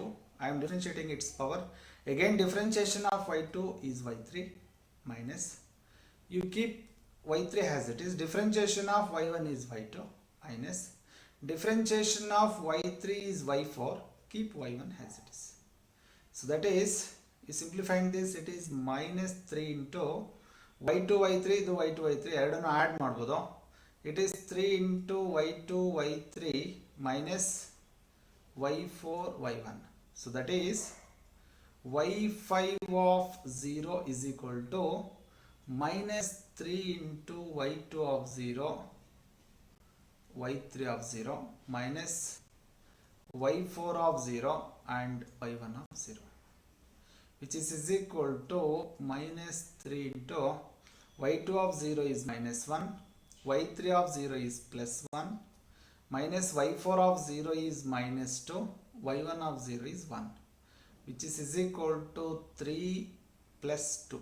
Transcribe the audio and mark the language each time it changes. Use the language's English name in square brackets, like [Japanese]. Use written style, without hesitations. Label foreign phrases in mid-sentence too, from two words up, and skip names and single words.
[English] I am differentiating its power. Again differentiation of y2 is y3 minus. You keep y3 as it is. Differentiation of y1 is y2 minus. Differentiation of y3 is y4. Keep y1 as it is. So that is, you simplifying this, it is minus 3 into y2 y3 [Kannada] ಇದು y2 y3 ಎರಡನ್ನು ಆ್ಯಡ್ ಮಾಡ್ಬೋದು. [English] It is 3 into y2 y3 minus y4 y1. So that is y5 of 0 is equal to minus 3 into y2 of 0 y3 of 0 minus y4 of 0 and y1 of 0, which is equal to minus 3 into y2 of 0 is minus 1, y3 of 0 is plus 1, minus y4 of 0 is minus 2, y1 of 0 is 1, which is equal to 3 plus 2.